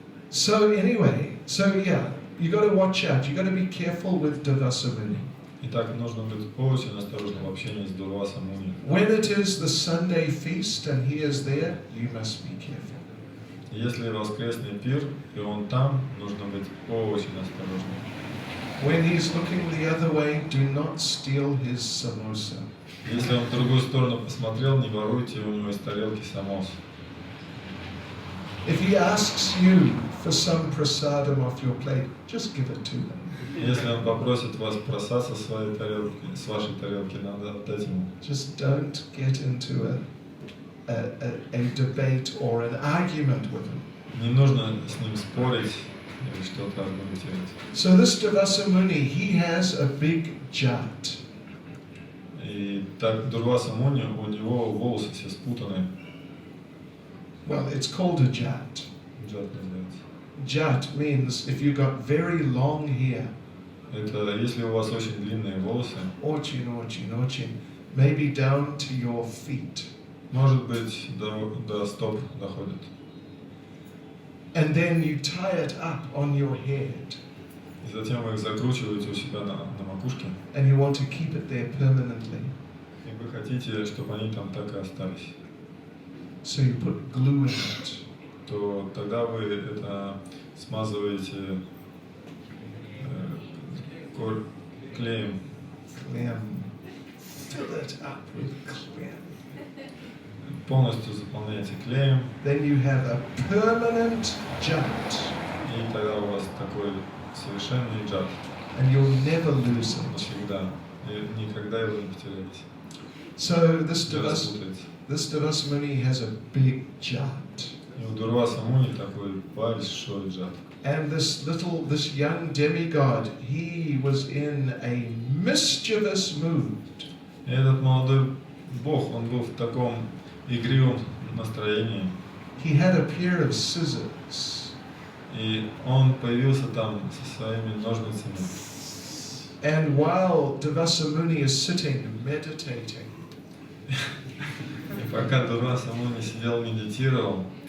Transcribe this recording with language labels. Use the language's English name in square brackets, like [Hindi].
[English] So anyway, yeah, you got to watch out. You got to be careful with Devasamuni. [Russian] Итак, нужно быть очень осторожным в общении с Дурваса Муни. [English] When it is the Sunday feast and he is there, you must be careful. [Russian] Если воскресный пир, и он там, нужно быть очень осторожным. [English] When he's looking the other way, do not steal his samosa. [Russian] Если он в другую сторону посмотрел, не воруйте у него из тарелки самос. [English] If he asks you for some prasadam off your plate, just give it to him. [Russian] Если он попросит вас просад со своей тарелки, с вашей тарелки, надо отдать ему. [English] Just don't get into a debate or an argument with him. [Russian] Не нужно с ним спорить или что-то аргументировать. [English] So this Devasamuni, he has a big jat. [Russian] И так Дурваса Муни, у него волосы все спутаны. [English] Well, it's called a jat. [Russian] Джат называется. [English] Jat means if you got very long hair, [Russian] Это если у вас очень длинные волосы, очень, [English] maybe down to your feet. [Russian] может быть, до стоп доходит. [English] And then you tie it up on your head. [Russian] И затем вы их закручиваете у себя на макушке. [English] And you want to keep it there permanently. [Russian] И вы хотите, чтобы они там так и остались. [English] So you put glue in it. [Russian] То тогда вы это смазываете клеем. [English] Clam. Fill it up with clam. [Russian] Полностью заполняете клеем. [English] Then you have a permanent jat. [Russian] И тогда у вас такой совершенный джат. [English] And you'll never lose it. [Russian] Навсегда. И никогда его не потеряете. [English] So This Devasamuni has a big jat. [Russian] И у Дурваса Муни такой большой джат. [English] And this young demigod, he was in a mischievous mood. [Russian] И этот молодой бог, он был в таком игривом настроении. [English] He had a pair of scissors. [Russian] И он появился там со своими ножницами. [English] And while Devasa Muni is sitting meditating, [Russian] И пока Дурваса Муни сидел, медитировал,